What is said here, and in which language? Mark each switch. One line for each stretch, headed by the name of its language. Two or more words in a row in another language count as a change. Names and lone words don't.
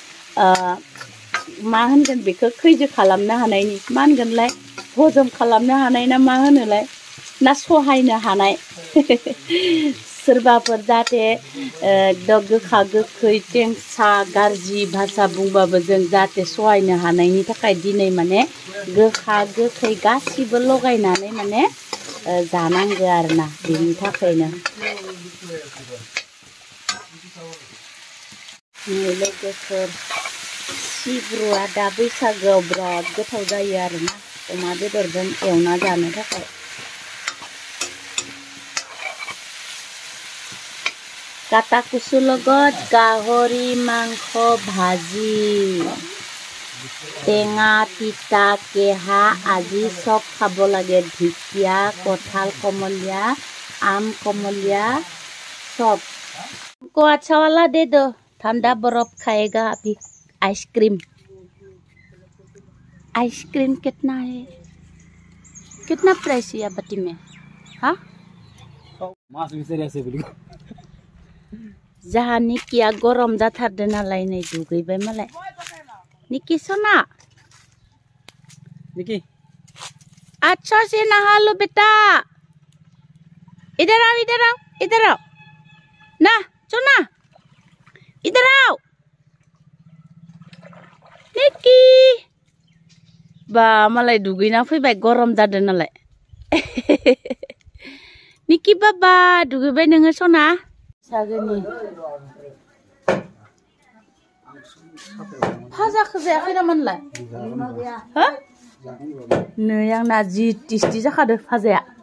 Bodo: मा होनगोन बेखौ खैजो खालामनो हानायनि मा होनगोनलाय हजम खालामनो हानाय ना मा होनोलाय ना सहायनो हानाय सोरबाफोर जाहाथे एकदम गोखा गोखै टेंसा गाज्रि भाषा बुंबाबो जों जाहाथे सहायनो हानायनि थाखाय दिनै माने गोखा गोखै गासिबो लगायनानै माने जानांगौ आरोना बेनि थाखायनो लोगोफोर सिब्रुआ दा बैसागोआव बिराद गोथाव जायो आरोना अमा बेदरजों एवना जानो थाखाय
Assamese: কাটা কুচুৰ লগত গাহৰি মাংস ভাজি টেঙা তিতা কেহা আজি সব খাব লাগে ঢেকীয়া কঁঠাল কমলীয়া আম কমলীয়া সব
Hindi: को अच्छा वाला दे दो ठंडा बर्फ खाएगा अभी आइसक्रीम आइसक्रीम कितना है कितना प्राइस है बटी में हाँ
Bodo: जहा निकिया गरम जाथारदो नालाय नै दुगैबाय मालाय निकी सना निकी
Hindi: अच्छा से नहा लो बेटा इधर आओ इधर आओ इधर आओ ना सोना इधर आओ
Bodo: निकी बा मालाय दुगैना फैबाय गरम जादो नालाय निकी बाबा दुगैबाय नोङो सना सागोनि फाजाखौ जायाखै नामानलाय हो नै आंना जि टेस्टि जाखादो फाजाया